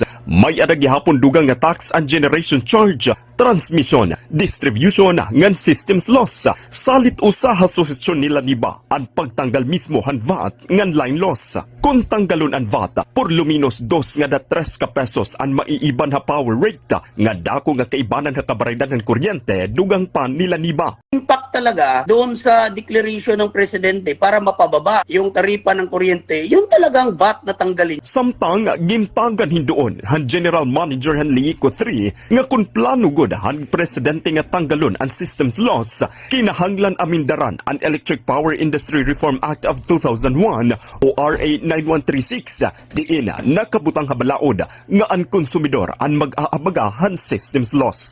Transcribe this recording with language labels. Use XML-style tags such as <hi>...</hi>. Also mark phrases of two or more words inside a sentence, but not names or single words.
<war>May ada gihapon dugang nga</war> <en>tax and generation charge, transmission, distribution</en> <war>ngan</war> <en>systems loss.</en> <war>Salit usa ha susisyon nila niba ang pagtanggal mismo han VAT ngan</war> <en>line loss.</en> <war>Kung tanggalon ang VAT, por luminos 2 nga da 3 ka pesos ang maiiban ha</war> <en>power rate</en> <war>nga dako nga kaibanan ha kabaraydan ng kuryente dugang pan nila niba.</war> <tl>Impact talaga doon sa declaration ng presidente para mapababa yung taripa ng kuryente, yung talagang VAT na tanggalin.</tl> <war>Samtang gintagan hindoon han General Manager han Liiko 3 nga kung plano gud han presidente nga tanggalon ang</war> <en>systems loss,</en> <war>kinahanglan amindaran ang Electric Power Industry Reform Act of 2001 o RA 9136 diin nakabutang habalaod nga ang konsumidor ang mag-aabaga han systems loss.</war>